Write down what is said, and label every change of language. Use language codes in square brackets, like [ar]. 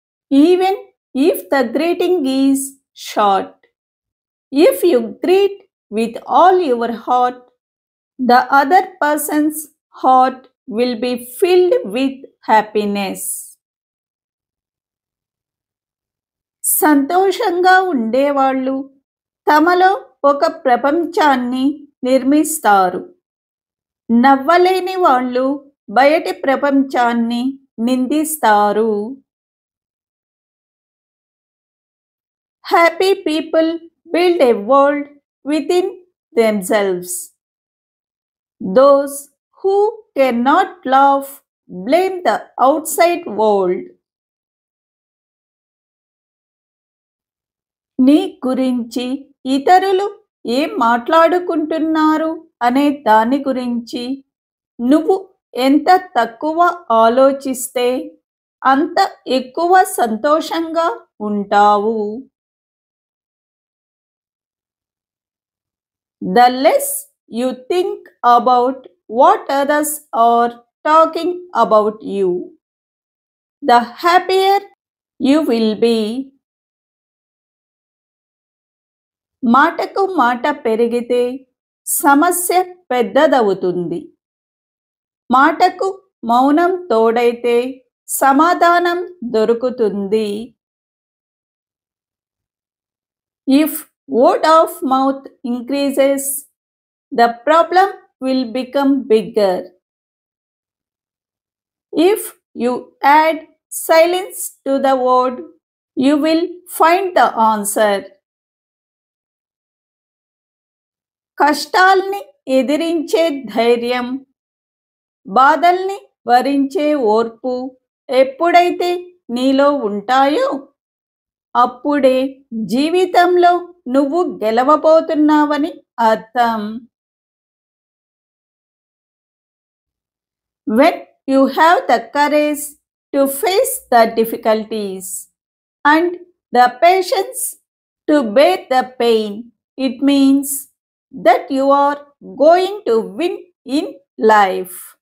[en] Even if the greeting is short, if you greet with all your heart, the other person's heart will be filled with happiness. [te] సంతోషంగా ఉండేవాళ్ళు తమలో ఒక ప్రపంచాన్ని నిర్మిస్తారు. నవ్వలేని వాళ్ళు బయటి ప్రపంచాన్ని నిందిస్తారు. [en] Happy people build a world within themselves. Those who cannot laugh blame the outside world. [te] నీ గురించి ఇతరులు ఏం మాట్లాడుకుంటున్నారు అనే దాని గురించి నువ్వు ఎంత తక్కువ ఆలోచిస్తే అంత ఎక్కువ సంతోషంగా ఉంటావు. [en] The less you think about what others are talking about you, the happier you will be. [te] మాటకు మాట పెరిగితే సమస్య పెద్దదవుతుంది. మాటకు మౌనం తోడైతే సమాధానం దొరుకుతుంది. [en] If word of mouth increases, the problem will become bigger. If you add silence to the word, you will find the answer. [te] కష్టాల్ని ఎదిరించే ధైర్యం, బాధల్ని భరించే ఓర్పు ఎప్పుడైతే నీలో ఉంటాయో అప్పుడే జీవితంలో నువ్వు గెలవబోతున్నావని అర్థం. [en] When you have the courage to face the difficulties and the patience to bear the pain, it means that you are going to win in life.